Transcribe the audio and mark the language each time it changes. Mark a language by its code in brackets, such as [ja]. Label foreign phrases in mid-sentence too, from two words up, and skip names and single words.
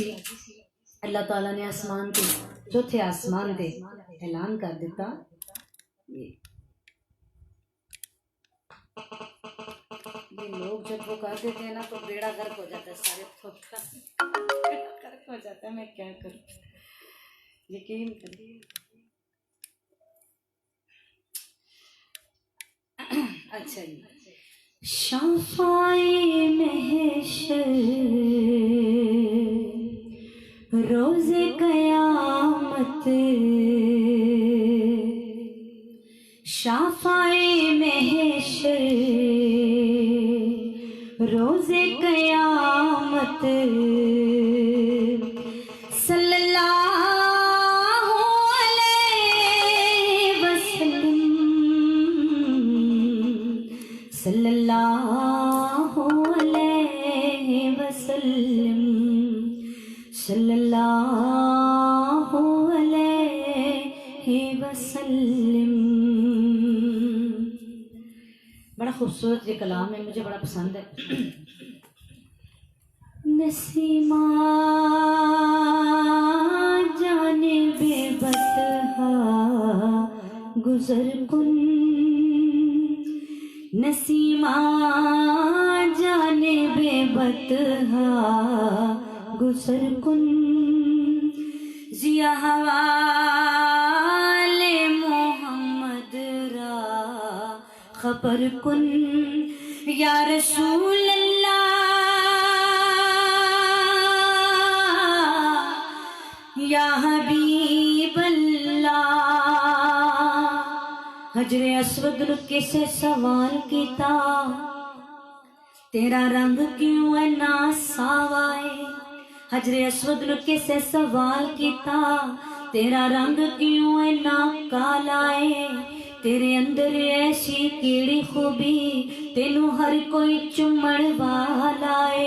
[ur] اللہ تعالیٰ نے آسمان کے چوتھے آسمان پہ اعلان کر دتا، یہ لوگ جب وہ کر دیتے ہیں نا تو بیڑا غرق ہو جاتا ہے، سارے غرق ہو جاتا ہے. میں کیا کروں، یقین کریے. اچھا جی، شفیعِ محشر روزِ قیامت شفیعِ محشر, روزِ قیامت [ar] صلى الله عليه وسلم، صلى الله عليه وسلم، صلى الله عليه وسلم. [ur] بڑا خوبصورت یہ کلام ہے، مجھے بڑا پسند ہے. [fa] نسیما جانب بطحا گذر کن, نسیما جانب بطحا گذر کن، ز احوال محمد را خبر کن, [ar] يا رسول الله، يا حبيب الله. [pa] ਹਜਰੇ ਅਸਵਦ ਨੇ ਕਿਸੇ ਸਵਾਲ ਕੀਤਾ, ਤੇਰਾ ਰੰਗ ਕਿਉਂ ਹੈ ਨਾ ਸਾਵਾਏ। ਹਜਰੇ ਅਸਵਦ ਨੇ ਕਿਸੇ ਸਵਾਲ ਕੀਤਾ, ਤੇਰਾ ਰੰਗ ਕਿਉਂ ਹੈ ਨਾ ਕਾਲਾਏ। ਤੇਰੇ ਅੰਦਰ ਐਸੀ ਕੇਹੜੀ ਖੂਬੀ, ਤੈਨੂੰ ਹਰ ਕੋਈ ਚੁੰਮਣ ਵਾਲਾ ਹੈ।